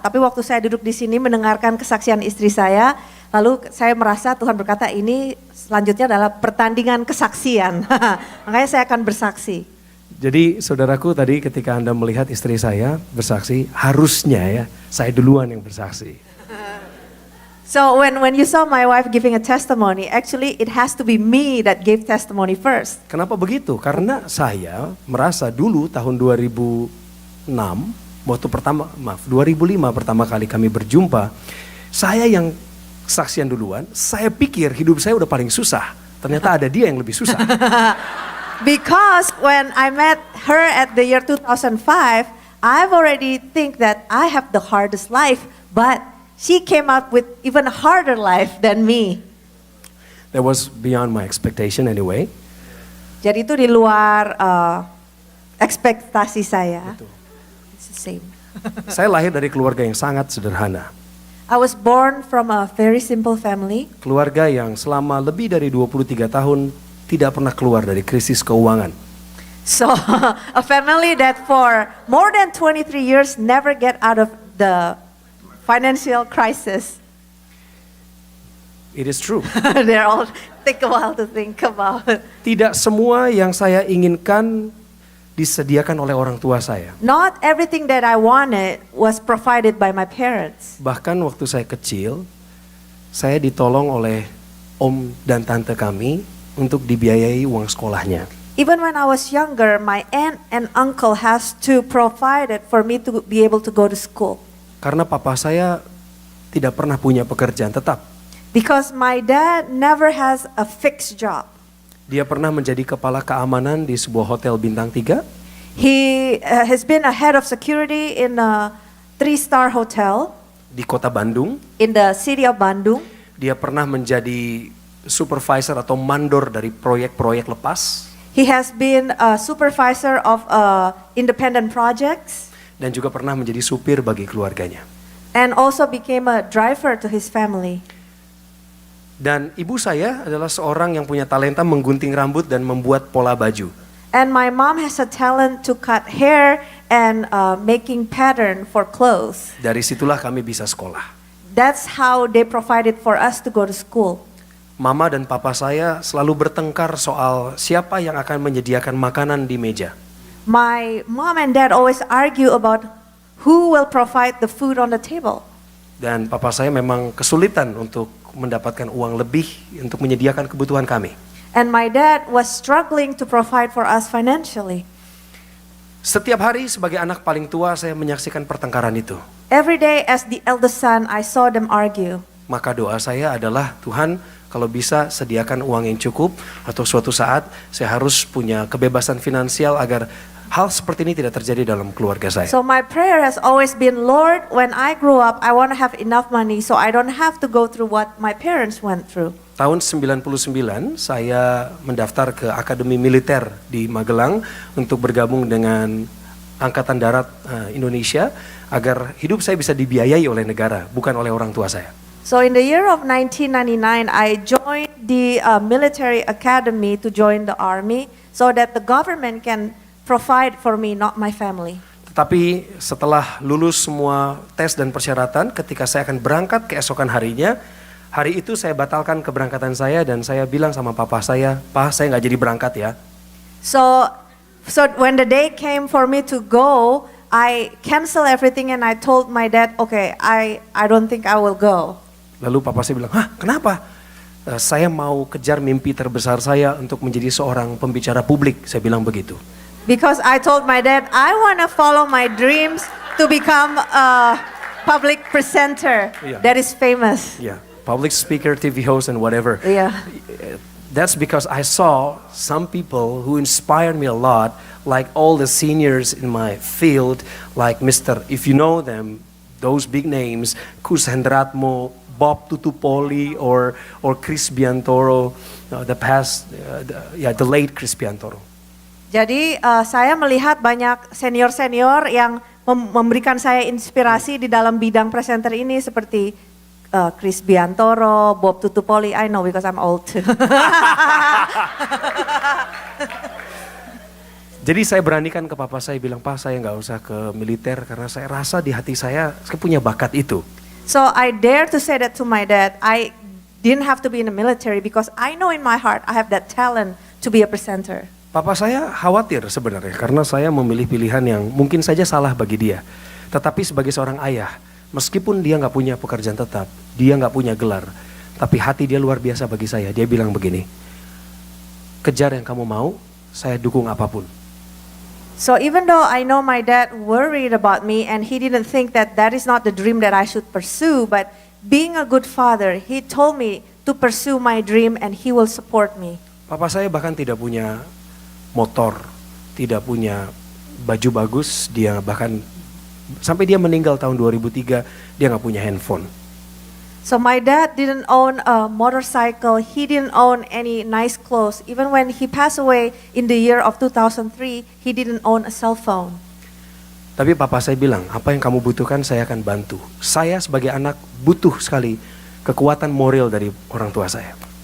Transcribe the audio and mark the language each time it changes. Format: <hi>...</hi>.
<id>Tapi waktu saya duduk di sini mendengarkan kesaksian istri saya, lalu saya merasa Tuhan berkata ini selanjutnya adalah pertandingan kesaksian. Makanya saya akan bersaksi. Jadi saudaraku tadi ketika Anda melihat istri saya bersaksi, harusnya ya saya duluan yang bersaksi.</id> <en>So when you saw my wife giving a testimony, actually it has to be me that gave testimony first.</en> <id>Kenapa begitu? Karena saya merasa dulu tahun 2010 pertama kali kami berjumpa, saya yang saksian duluan, saya pikir hidup saya udah paling susah. Ternyata ada dia yang lebih susah.</id> <en>Because when I met her at the year 2005, I've already think that I have the hardest life, but she came up with even harder life than me. That was beyond my expectation anyway.</en> <id>Jadi itu di luar ekspektasi saya. Betul.</id> <en>It's the same.</en> <id>Saya lahir dari keluarga yang sangat sederhana.</id> <en>I was born from a very simple family.</en> <id>Keluarga yang selama lebih dari 23 tahun tidak pernah keluar dari krisis keuangan.</id> <en>So, a family that for more than 23 years never get out of the financial crisis. It is true. They're all take a while to think about.</en> <id>Tidak semua yang saya inginkan disediakan oleh orang tua saya.</id> <en>Not everything that I wanted was provided by my parents.</en> <id>Bahkan waktu saya kecil, saya ditolong oleh om dan tante kami untuk dibiayai uang sekolahnya.</id> <en>Even when I was younger, my aunt and uncle has to provide it for me to be able to go to school.</en> <id>Karena papa saya tidak pernah punya pekerjaan tetap.</id> <en>Because my dad never has a fixed job.</en> <id>Dia pernah menjadi kepala keamanan di sebuah hotel bintang 3.</id> <en>He has been a head of security in a 3-star hotel</en> <id>Di kota Bandung.</id> <en>in the city of Bandung.</en> <id>Dia pernah menjadi supervisor atau mandor dari proyek-proyek lepas.</id> <en>He has been a supervisor of independent projects</en> <id>Dan juga pernah menjadi supir bagi keluarganya.</id> <en>and also became a driver to his family.</en> <id>Dan ibu saya adalah seorang yang punya talenta menggunting rambut dan membuat pola baju.</id> <en>And my mom has a talent to cut hair and making pattern for clothes.</en> <id>Dari situlah kami bisa sekolah.</id> <en>That's how they provided for us to go to school.</en> <id>Mama dan papa saya selalu bertengkar soal siapa yang akan menyediakan makanan di meja.</id> <en>My mom and dad always argue about who will provide the food on the table.</en> <id>Dan papa saya memang kesulitan untuk mendapatkan uang lebih untuk menyediakan kebutuhan kami.</id> <en>And my dad was struggling to provide for us financially.</en> <id>Setiap hari sebagai anak paling tua saya menyaksikan pertengkaran itu.</id> <en>Every day as the eldest son, I saw them argue.</en> <id>Maka doa saya adalah, Tuhan, kalau bisa sediakan uang yang cukup atau suatu saat saya harus punya kebebasan finansial agar hal seperti ini tidak terjadi dalam keluarga saya.</id> <en>So my prayer has always been, Lord, when I grow up, I want to have enough money so I don't have to go through what my parents went through.</en> <id>Tahun 99 saya mendaftar ke Akademi Militer di Magelang untuk bergabung dengan Angkatan Darat Indonesia agar hidup saya bisa dibiayai oleh negara, bukan oleh orang tua saya.</id> <en>So in the year of 1999, I joined the military academy to join the army so that the government can provide for me, not my family.</en> <id>Tetapi setelah lulus semua tes dan persyaratan, ketika saya akan berangkat keesokan harinya, hari itu saya batalkan keberangkatan saya dan saya bilang sama papa saya, "Pa, saya nggak jadi berangkat ya."</id> <en>So when the day came for me to go, I cancel everything and I told my dad, okay, I don't think I will go.</en> <id>Lalu papa saya bilang, "Hah, kenapa?" Saya mau kejar mimpi terbesar saya untuk menjadi seorang pembicara publik, saya bilang begitu.</id> <en>Because I told my dad, I want to follow my dreams to become a public presenter Yeah. that is famous. Yeah, public speaker, TV host, and whatever. Yeah. That's because I saw some people who inspired me a lot, like all the seniors in my field, like Mr. If you know them, those big names, Kus Hendratmo, Bob Tutupoli, or Chris Biantoro, the late Chris Biantoro.</en> <id>Jadi saya melihat banyak senior-senior yang memberikan saya inspirasi di dalam bidang presenter ini seperti Chris Biantoro, Bob Tutupoli.</id> <en>I know because I'm old too.</en> <id>Jadi saya beranikan ke papa saya bilang, "Pak, saya nggak usah ke militer karena saya rasa di hati saya punya bakat itu."</id> <en>So I dare to say that to my dad. I didn't have to be in the military because I know in my heart I have that talent to be a presenter.</en> <id>Papa saya khawatir sebenarnya karena saya memilih pilihan yang mungkin saja salah bagi dia. Tetapi sebagai seorang ayah, meskipun dia nggak punya pekerjaan tetap, dia nggak punya gelar, tapi hati dia luar biasa bagi saya. Dia bilang begini, "Kejar yang kamu mau, saya dukung apapun."</id> <en>So even though I know my dad worried about me and he didn't think that that is not the dream that I should pursue, but being a good father, he told me to pursue my dream and he will support me.</en> <id>Papa saya bahkan tidak punya motor, tidak punya baju bagus, dia bahkan sampai dia meninggal tahun 2003, dia nggak punya handphone.</id> <en>So my dad didn't own a motorcycle, he didn't own any nice clothes. Even when he passed away in the year of 2003, he didn't own a cell phone.</en> <id>Tapi papa saya bilang, apa yang kamu butuhkan saya akan bantu. Saya sebagai anak butuh sekali kekuatan moral dari orang tua saya.</id>